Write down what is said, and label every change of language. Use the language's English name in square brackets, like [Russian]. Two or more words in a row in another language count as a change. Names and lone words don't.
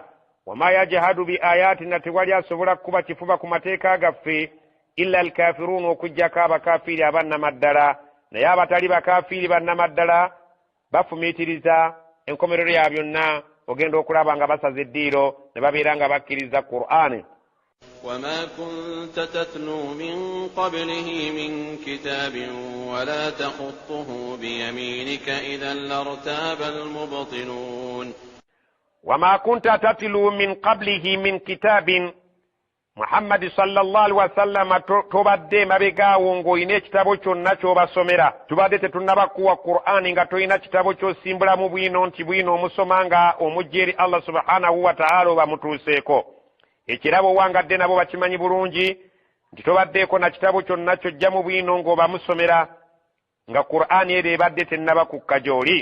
[Arabic] وما يجحد بآياتنا, [Ganda] tewali asobola kuba kifuba ku mateeka gaffe [Arabic] إلا الكافرون, [Ganda] okuggyako abakafiri abannamaddala. Naye abatali bakafiri bannamaddala bafumiitiriza enkomerero ya byonna, ogenda okulaba nga basaza eddiiro ne babeera nga bakkiriza Qur'ani. [Arabic] وما كنت تتلو من قبله من كتاب ولا تخطه بيمينك إذا لارتاب المبطلون. وما كنت تتلو من قبله من كتاب [Ganda] Muhammad [Arabic] صلى الله عليه وسلم [Ganda] tobadde mabegaawo ng'olina ekitabo kyonna ky'obasomera. Tubadde tetunnabakuwa Qur'ani nga tolina kitabo ky'osimbula mu bwino nti bwino omusoma nga omujja eri Allah [Arabic] سبحانه وتعالى [Ganda] obamutuuseeko. Ekirabo wangadde nabo bakimanyi bulungi nti tobaddeeko na kitabo kyonna ky'ojja mu bwino ng'obamusomera nga Qur'ani ero ebadde tennabakukka gy'oli.